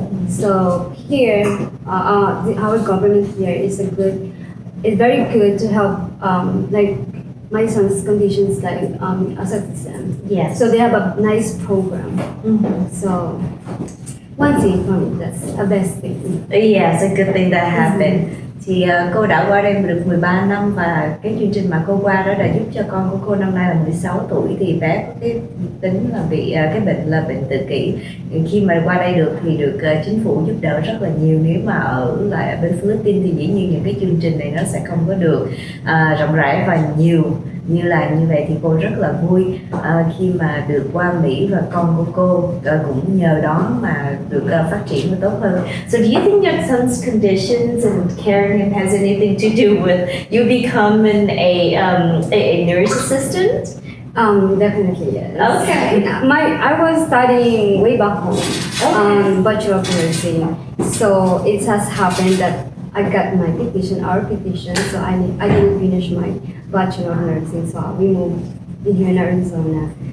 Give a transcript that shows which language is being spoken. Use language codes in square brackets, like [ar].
[en] So here our government here is very good to help like my son's conditions like as autism. Yes. So they have a nice program. So one thing for me, that's a best thing. Yes, a good thing that happened. [vi] Thì cô đã qua đây được 13 năm và cái chương trình mà cô qua đó đã giúp cho con của cô năm nay là 16 tuổi thì bé có cái tính là bị cái bệnh là bệnh tự kỷ. Khi mà qua đây được thì được chính phủ giúp đỡ rất là nhiều. Nếu mà ở lại ở bên Philippines thì dĩ nhiên những cái chương trình này nó sẽ không có được rộng rãi và nhiều như vậy thì cô rất là vui khi mà được qua Mỹ và con của cô cũng nhờ đó mà được phát triển và tốt hơn. [en] So do you think your son's conditions and caring him has anything to do with you becoming a nurse assistant? Definitely yes. Okay. I was studying way back home, Bachelor of Nursing. So it has happened that I got my our petition, so I didn't finish my Bachelor of Nursing, so we moved in here in Arizona.